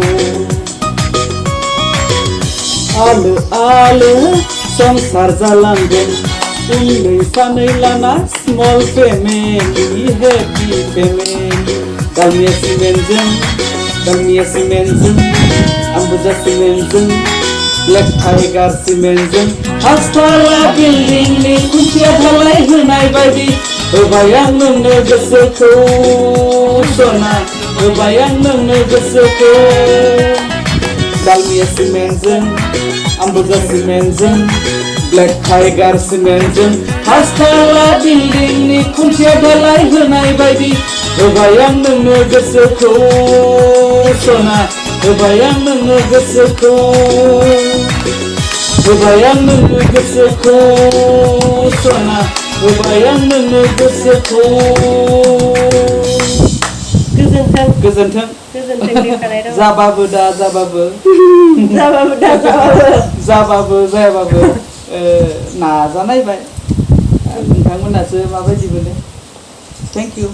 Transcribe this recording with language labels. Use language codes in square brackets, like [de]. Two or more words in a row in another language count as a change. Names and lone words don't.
[brx] आलो आलो संसार जालांगोन उन्दै सानै लाना [en] small family happy family [brx] दालमिया सिमेन्टजों ambuja simenjin black tiger simenjin asfala building ni kuntia dhalai honai baidi hobayang nongno gosokho sona hobayang nongno gosokho dalmia simenjin ambuja simenjin black tiger simenjin asfala building ni kuntia dhalai honai baidi hobayang nongno gosokho sona hobayang nongno gosokho hobayang nongno gosokho sona hobayang nongno gosokho गोजोन्थों जाबाबो दा जाबाबो जायाबाबो नाजानायबाय नोंथांमोनासो माबायदि मोनो [en] thank you